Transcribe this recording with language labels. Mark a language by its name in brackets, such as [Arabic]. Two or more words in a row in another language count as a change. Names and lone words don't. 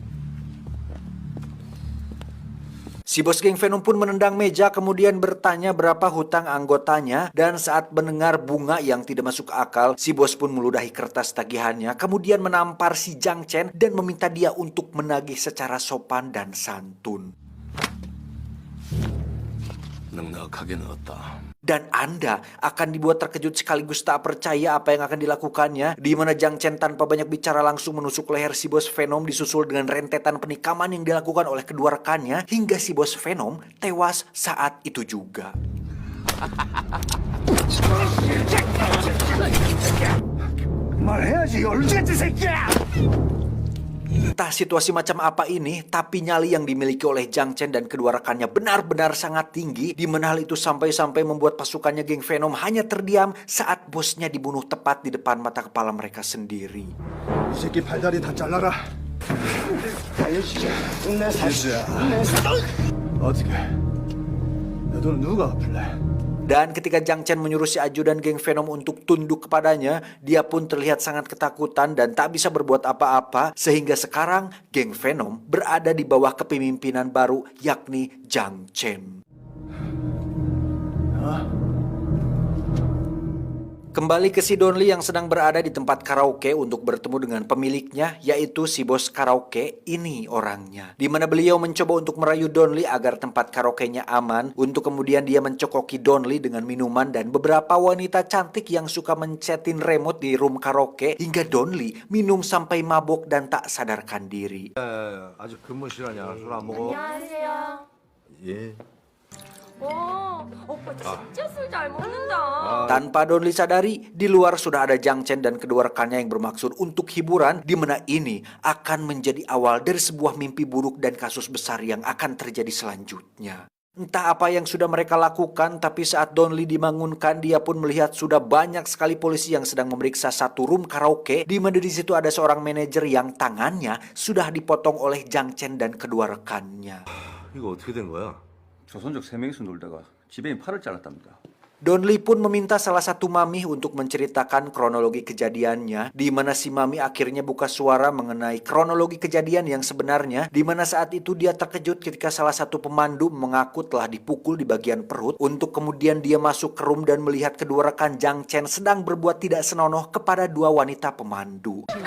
[Indonesian] Si bos geng Venom pun menendang meja kemudian bertanya berapa hutang anggotanya, dan saat mendengar bunga yang tidak masuk akal, si bos pun meludahi kertas tagihannya kemudian menampar si Jang Chen dan meminta dia untuk menagih secara sopan dan santun. [Korean] 넉넉하게 넣었다. [Indonesian] Dan Anda akan dibuat terkejut sekaligus tak percaya apa yang akan dilakukannya, di mana Jang Chen tanpa banyak bicara langsung menusuk leher si bos Venom disusul dengan rentetan penikaman yang dilakukan oleh kedua rekannya hingga si bos Venom tewas saat itu juga. [Korean] 말해야지 얼른 같은 새끼야. [Indonesian] Entah situasi macam apa ini, tapi nyali yang dimiliki oleh Jang Chen dan kedua rekannya benar-benar sangat tinggi, di mana hal itu sampai-sampai membuat pasukannya geng Venom hanya terdiam saat bosnya dibunuh tepat di depan mata kepala mereka sendiri. [Korean] 이 새끼 발다리 다 잘라라. 어떻게? 내 돈은 누가 갚을래? [Indonesian] Dan ketika Jang Chen menyuruh si ajudan geng Venom untuk tunduk kepadanya, dia pun terlihat sangat ketakutan dan tak bisa berbuat apa-apa, sehingga sekarang geng Venom berada di bawah kepemimpinan baru, yakni Jang Chen. Kembali ke si Donli yang sedang berada di tempat karaoke untuk bertemu dengan pemiliknya, yaitu si bos karaoke. Ini orangnya, di mana beliau mencoba untuk merayu Donli agar tempat karaoke-nya aman, untuk kemudian dia mencokoki Donli dengan minuman dan beberapa wanita cantik yang suka mencetin remote di room karaoke, hingga Donli minum sampai mabok dan tak sadarkan diri. [Korean] 아직 근무 시간이야. 술 안 먹어? 안녕하세요. 예. 오빠 진짜 술 잘 먹는다. [Indonesian] Tanpa Donli sadari, di luar sudah ada Jang Chen dan kedua rekannya yang bermaksud untuk hiburan, di mana ini akan menjadi awal dari sebuah mimpi buruk dan kasus besar yang akan terjadi selanjutnya. Entah apa yang sudah mereka lakukan, tapi saat Donli dibangunkan, dia pun melihat sudah banyak sekali polisi yang sedang memeriksa satu room karaoke, di mana di situ ada seorang manajer yang tangannya sudah dipotong oleh Jang Chen dan kedua rekannya. [Korean] 이거 어떻게 된 거야? 조선족 3명이서 놀다가 지배인 팔을 잘랐답니다. [Indonesian] Donli pun meminta salah satu mami untuk menceritakan kronologi kejadiannya, di mana si mami akhirnya buka suara mengenai kronologi kejadian yang sebenarnya, di mana saat itu dia terkejut ketika salah satu pemandu mengaku telah dipukul di bagian perut, untuk kemudian dia masuk ke room dan melihat kedua rekan Jang Chen sedang berbuat tidak senonoh kepada dua wanita pemandu.